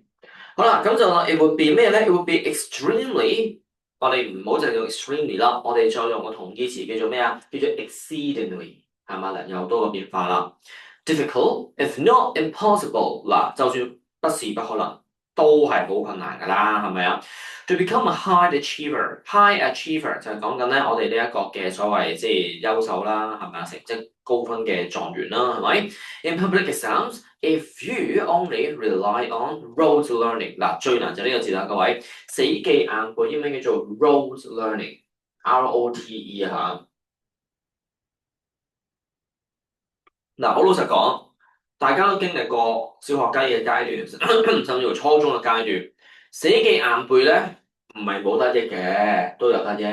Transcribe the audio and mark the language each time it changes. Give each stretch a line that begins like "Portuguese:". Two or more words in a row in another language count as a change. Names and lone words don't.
Cantonese: 好啦，咁就
English: it would be
Cantonese: 咩咧
English: ？It would be extremely。
Cantonese: 我哋唔好淨係用 extremely 啦，我哋再用個同義詞叫做咩啊？叫做 exceedingly，係嘛？又多個變化啦。
English: difficult if not impossible，
Cantonese: 嗱，就算不是不可能，都係好困難㗎啦，係咪啊 ？
English: To become a high achiever
Cantonese: 就係講緊咧，我哋呢一個嘅所謂即係優秀啦，係咪啊？成績高分嘅狀元啦，係咪
English: ？In public exams。If you only rely on rote learning，
Cantonese: 嗱，最難就呢個字啦，各位，死記硬背英文叫做
English: rote learning，
Cantonese: R-O-T-E 嚇。嗱，好老實講，大家都經歷過小學雞嘅階段，甚至乎初中嘅階段，死記硬背咧唔係冇得益嘅，都有得益。